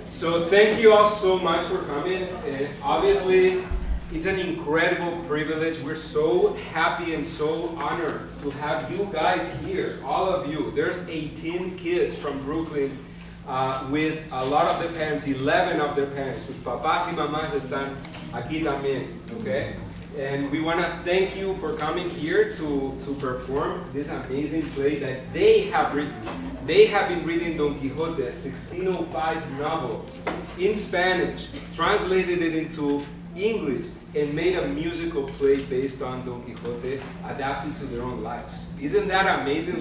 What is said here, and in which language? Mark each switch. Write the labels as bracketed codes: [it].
[en] So thank you all so much for coming. Obviously, it's an incredible privilege. We're so happy and so honored to have you guys here, all of you. There's 18 kids from Brooklyn with a lot of the parents, 11 of their parents. [es] Sus papás y mamás están aquí también, okay? [en] And we want to thank you for coming here to perform this amazing play that they have written. They have been reading Don Quixote, a 1605 novel, in Spanish, translated it into English, and made a musical play based on Don Quixote, adapted to their own lives. Isn't that amazing?